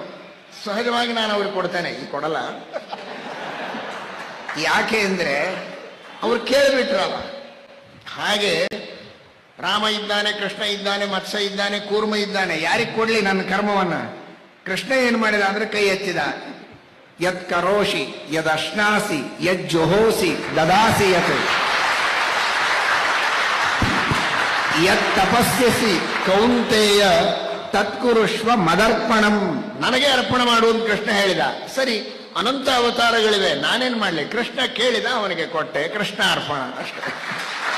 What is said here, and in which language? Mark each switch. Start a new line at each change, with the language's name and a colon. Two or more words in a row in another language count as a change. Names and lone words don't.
Kannada: ಸಹಜವಾಗಿ ನಾನು ಅವ್ರಿಗೆ ಕೊಡ್ತೇನೆ, ಈಗ ಕೊಡಲ್ಲ. ಯಾಕೆ ಅಂದರೆ ಅವ್ರು ಕೇಳಿಬಿಟ್ರಲ್ಲ. ಹಾಗೆ ರಾಮ ಇದ್ದಾನೆ, ಕೃಷ್ಣ ಇದ್ದಾನೆ, ಮತ್ಸ್ಯ ಇದ್ದಾನೆ, ಕೂರ್ಮ ಇದ್ದಾನೆ, ಯಾರಿಗೆ ಕೊಡ್ಲಿ ನನ್ನ ಕರ್ಮವನ್ನ? ಕೃಷ್ಣ ಏನು ಮಾಡಿದ ಅಂದ್ರೆ ಕೈ ಎತ್ತಿದ.
Sanskrit: ಯತ್ ಕರೋಷಿ ಯದ್ ಅಶ್ನಾಸಿ ಯದ್ ಜೊಹೋಸಿ ದದಾಸಿ ಯತ್ ಯತ್ ತಪಸ್ಯಸಿ ಕೌಂತೆಯ ತತ್ಕುರುಷ್ವ ಮದರ್ಪಣಂ.
Kannada: ನನಗೆ ಅರ್ಪಣೆ ಮಾಡುವುದು ಕೃಷ್ಣ ಹೇಳಿದ. ಸರಿ, ಅನಂತ ಅವತಾರಗಳಿವೆ, ನಾನೇನ್ ಮಾಡ್ಲಿ? ಕೃಷ್ಣ ಕೇಳಿದ, ಅವನಿಗೆ ಕೊಟ್ಟೆ, ಕೃಷ್ಣ ಅರ್ಪಣ ಅಷ್ಟೇ.